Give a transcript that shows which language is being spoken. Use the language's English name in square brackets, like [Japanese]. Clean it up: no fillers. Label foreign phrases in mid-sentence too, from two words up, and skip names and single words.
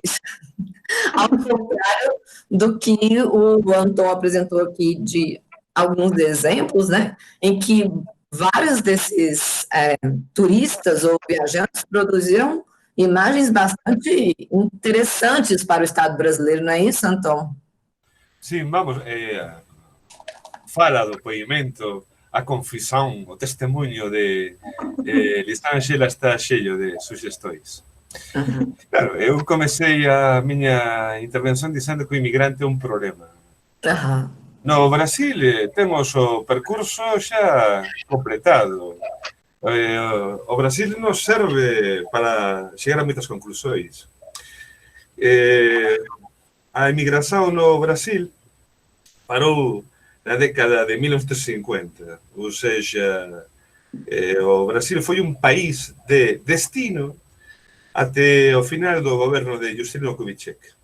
[Portuguese] Ao contrário do que o Antônio apresentou aqui de alguns exemplos, né, em que vários desses turistas ou viajantes produziram imagens bastante interessantes para o Estado brasileiro, não é isso, Antônio? Sim, vamos, fala do poimento, a confisão, o testemunho de Lisângela está cheio de sugestões. [Galician] Claro, eu comecei a miña intervención dizendo que o inmigrante é un problema. No Brasil temos o percurso xa completado. O Brasil nos serve para chegar a moitas conclusões. A emigración no Brasil parou na década de 1950, ou seja, o Brasil foi un país de destino até o final do goberno de Juscelino Kubitschek.